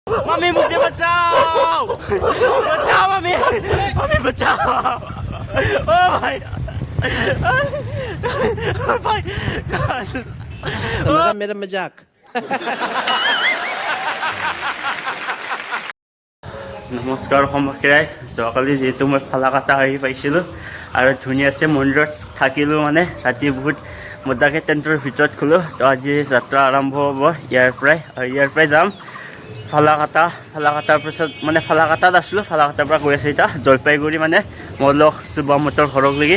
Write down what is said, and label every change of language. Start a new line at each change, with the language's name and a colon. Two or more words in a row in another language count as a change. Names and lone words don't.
Hindi: मम्मी मुझे बचाओ बचाओ मम्मी मम्मी बचाओ ओ भाई भाई मेरा मजाक
Assamese: নমস্কাৰ সম্পৰ্কে ৰাইজ যোৱাকালি যিহেতু মই ফালাকাটা আহি পাইছিলোঁ আৰু ধুনীয়াছে মন্দিৰত থাকিলোঁ মানে ৰাতি বহুত মজাকৈ টেণ্টৰ ভিতৰত খোলোঁ তো আজি যাত্ৰা আৰম্ভ হ'ব ইয়াৰ পৰাই যাম ফালাকাটাৰ পিছত মানে ফালাকাটাত আছিলোঁ ফালাকাটাৰ পৰা গৈ আছোঁ এতিয়া জলপাইগুৰি মানে মলখ চুবামতৰ ঘৰকলৈকে